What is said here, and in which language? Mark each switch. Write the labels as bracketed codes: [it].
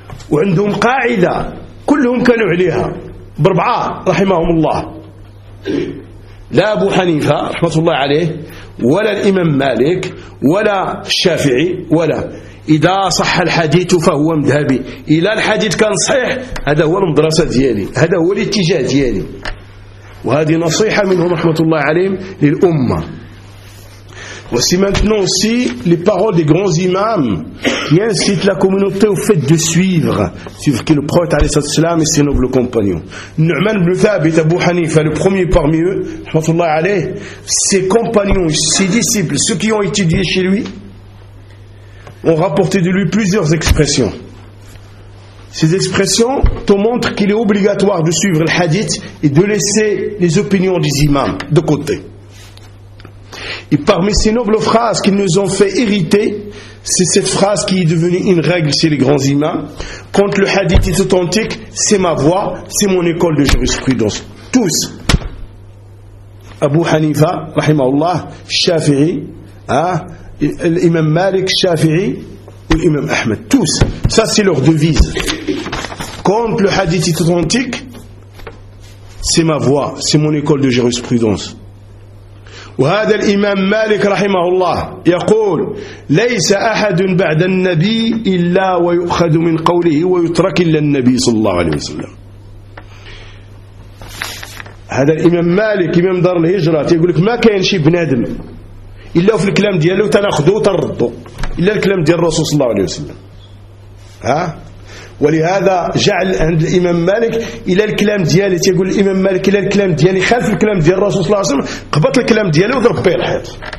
[ar] وعندهم قاعدة كلهم كانوا عليها بربعة رحمهم الله لا أبو حنيفة رحمة الله عليه ولا الإمام مالك ولا الشافعي ولا إذا صح الحديث فهو مذهبي إلى الحديث كان صحيح هذا هو المدرسة ديالي هذا هو الاتجاه ديالي وهذه نصيحة منهم رحمة الله عليهم للأمة [fr] Voici maintenant aussi les paroles des grands imams qui incitent la communauté au fait de suivre qui le prophète [ar] عليه الصلاة والسلام [fr] et ses nobles compagnons. Nu'man ibn Thabit Abu Hanifa, le premier parmi eux, [ar] rahmatullah alayh, [fr] ses compagnons, ses disciples, ceux qui ont étudié chez lui, ont rapporté de lui plusieurs expressions. Ces expressions te montrent qu'il est obligatoire de suivre le hadith et de laisser les opinions des imams de côté. Et parmi ces nobles phrases qui nous ont fait hériter, c'est cette phrase qui est devenue une règle chez les grands imams. Quand le hadith est authentique, c'est ma voix, c'est mon école de jurisprudence. Tous. Abu Hanifa, rahimahullah, Shafi'i, l'imam Malik, Shafi'i, ou l'imam Ahmed. Tous. Ça, c'est leur devise. Quand le hadith est authentique, c'est ma voix, c'est mon école de jurisprudence. [ar] وهذا الإمام مالك رحمه الله يقول ليس أحد بعد النبي إلا ويؤخذ من قوله ويترك إلا النبي صلى الله عليه وسلم هذا الإمام مالك إمام دار الهجرة يقول لك ما كاين شي بنادم إلا في الكلام ديالو تناخذه وتردو إلا الكلام ديال الرسول صلى الله عليه وسلم ها ولهذا جعل عند الإمام مالك إلى الكلام ديالي تيقول الإمام مالك إلى الكلام ديالي خلف الكلام ديال الرسول صلى الله عليه وسلم قبط الكلام ديالي وضرب به الحيط